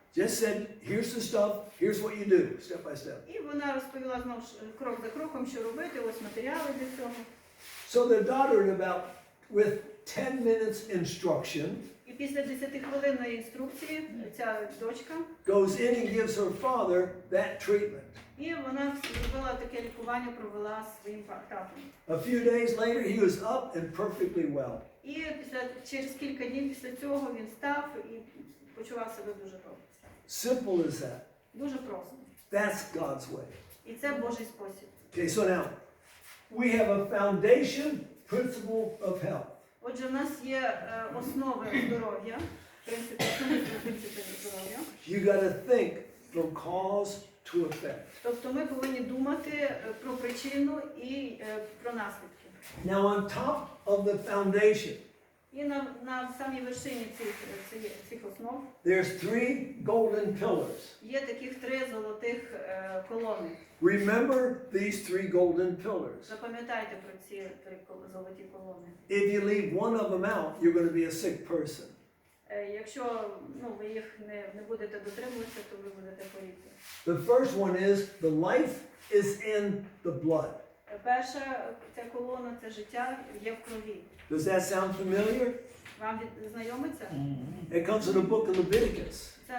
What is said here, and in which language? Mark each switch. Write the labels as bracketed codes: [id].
[en] Just said, here's the stuff, here's what you do, step by step. [uk] І вона розповіла знову ж крок за кроком, що робити, ось матеріали для цього. [en] So the daughter, with 10 minutes instruction, [uk] І після 10-хвилинної інструкції ця дочка, [en] goes in and gives her father that treatment. [uk] і вона зробила таке лікування, провела своїм татом. [en] A few days later, he was up and perfectly well. [uk] І через кілька днів після цього він став і почував себе дуже добре. [en] Simple as that. [uk] Дуже просто. [en] That's God's way. [uk] І це Божий спосіб. [en] Okay, so now, we have a foundation principle of health. [uk] Отже, в нас є основи здоров'я, принципи здоров'я. [en] You got to think from cause to effect. [uk] Тобто ми повинні думати про причину і про наслідки. [en] Now, on top of the foundation, [uk] І на самій вершині цих основ [en] there's 3 golden pillars. [uk] є таких 3 золотих колони. [en] Remember these 3 golden pillars. [uk] Запам'ятайте про ці 3 золоті колони. [en] If you leave one of them out, you're going to be a sick person. [uk] Якщо ви їх не будете дотримуватися, то ви будете хворіти. [en] The first one is the life is in the blood. [uk] Перша ця колона – це життя є в крові. [en] Does that sound familiar? [uk] Вам знайомиться? [en] It comes in the book of Leviticus.